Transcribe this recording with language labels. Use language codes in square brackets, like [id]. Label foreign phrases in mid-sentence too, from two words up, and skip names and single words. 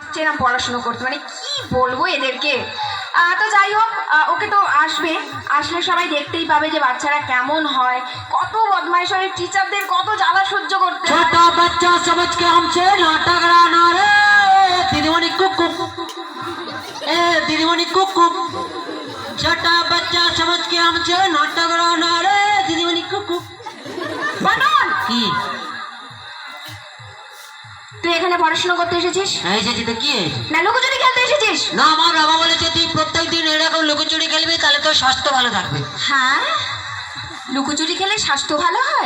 [bn] চেনা পড়াশুনো করতে, মানে কি বলবো এদেরকে। তো যাই হোক, ওকে তো আসবে, আসলে সবাই দেখতেই পাবে যে বাচ্চারা কেমন হয়, কত বদমাইশ হয়, টিচারদের কত জ্বালা সহ্য করতে হয়। [hi] छोटा बच्चा समझ के हमसे नाटक कराना रे दीदीमणि कुकु ए दीदीमणि कुकु छोटा बच्चा समझ के हमसे नाटक कराना रे दीदीमणि कुकु [bn] বানর, কি তুই এখানে পড়াশোনা করতে এসেছিস এসেছি তো কি হয়েছে? না লুকোচুরি খেলতে এসেছিস? না, আমার বাবা বলেছে তুই প্রত্যেকদিন এরকম লুকোচুরি খেলবি, তাহলে তোর স্বাস্থ্য ভালো থাকবে। হ্যাঁ, লুকোচুরি খেলে স্বাস্থ্য ভালো হয়?